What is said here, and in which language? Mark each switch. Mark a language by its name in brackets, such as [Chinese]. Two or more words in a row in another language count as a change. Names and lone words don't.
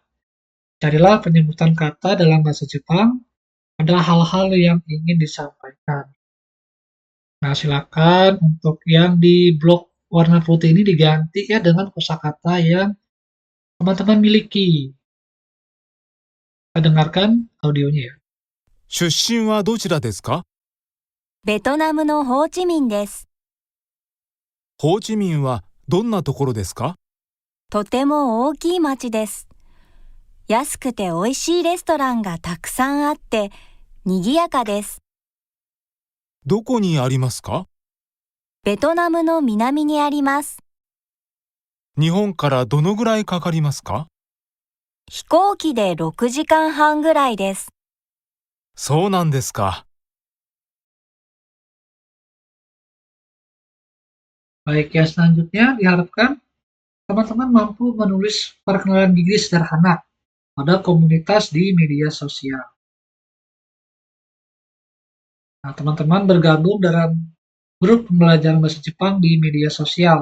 [Indonesian] Carilah penyebutan kata dalam bahasa Jepang pada hal-hal yang ingin disampaikan. Nah, silakan untuk yang di blok warna putih ini diganti ya dengan kosakata yang teman-teman miliki. Kita dengarkan audionya ya. [Japanese] 出身はどちらですか？ベトナムのホーチミンです。ホーチミンはどんなところですか？とても大きい町です。安くて美味しいレストランがたくさんあって、賑やかです。どこにありますか？ベトナムの南にあります。日本からどのぐらいかかりますか？飛行機で6時間半ぐらいです。そうなんですか。 [Indonesian] Baik, yang selanjutnya diharapkan teman-teman mampu menulis perkenalan diri sederhana pada komunitas di media sosial. Nah, teman-teman bergabung dalam grup pembelajaran bahasa Jepang di media sosial.